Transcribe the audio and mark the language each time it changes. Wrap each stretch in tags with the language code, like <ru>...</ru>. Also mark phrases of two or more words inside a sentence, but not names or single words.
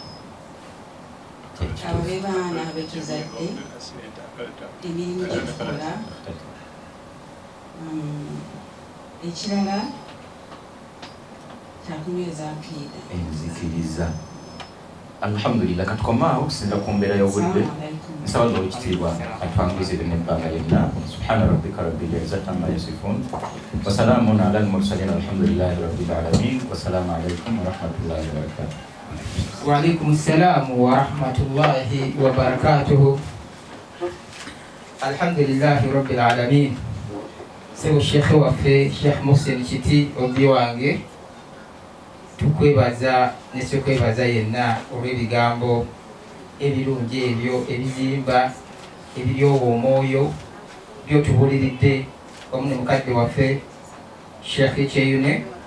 <lg>Abo be baana betuzadde emirimu gye tukola ekirala kyakunyweza aqida enzikiriza. Alhamdulillah katukomaawo okusinza ku mbeera y'obudde nsaba olw'ekitiibwa atwanguyizire n'ebbanga lyonna.</lg> <ar>سبحان ربك رب العزة عما يصفون وسلام على المرسلين الحمد لله رب العالمين والسلام عليكم ورحمة الله وبركاته. وعليكم السلام ورحمة الله وبركاته. الحمد لله رب العالمين.</ar> <lg>Sebo Sheikh waffe Sheikh Mohsen Kiti obi wange tukwebaza nekyokwebaza yenna olw'ebigambo ebirungi ebyo ebizimba ebiryowa omwoyo byotubuliridde wamu ne mukadde waffe Sheikh Kyeyune.</lg>